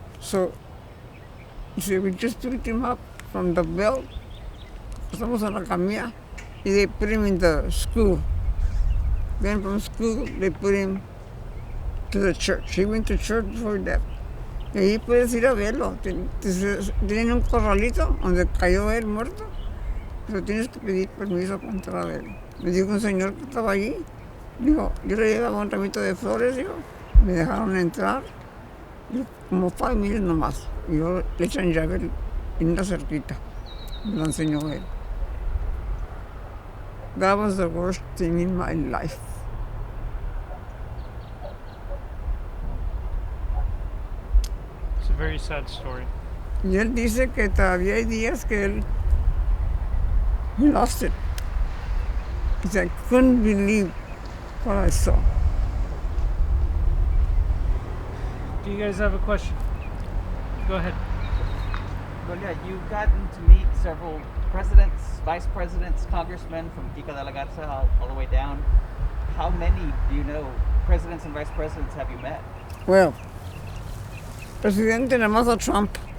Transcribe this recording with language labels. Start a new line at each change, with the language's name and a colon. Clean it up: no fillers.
English: So, he said, we just picked him up from the belt,
Spanish: pasamos a la camilla,
English: y they put him in the school. Then from school, they put him to the church. He went to church before that.
Spanish: Y ahí puedes ir a verlo. Tienen un corralito donde cayó él muerto, pero tienes que pedir permiso para entrar a verlo. Me dijo un señor que estaba allí, dijo, yo le llevaba un ramito de flores, digo, me dejaron entrar, digo, como 5 minutes nomás. Y yo le echan llave en una cerquita. Me lo enseñó él.
English: That was the worst thing in my life. It's a very sad story. Y él dice que todavía hay días que él lost it. He said, I couldn't believe what I saw. Do you guys have a question? Go ahead. Dolia, you've gotten to meet several presidents, vice presidents, congressmen from Pico de la Garza all the way down. How many do you know presidents and vice presidents have you met? Well,
Spanish: Presidente nada más a Trump.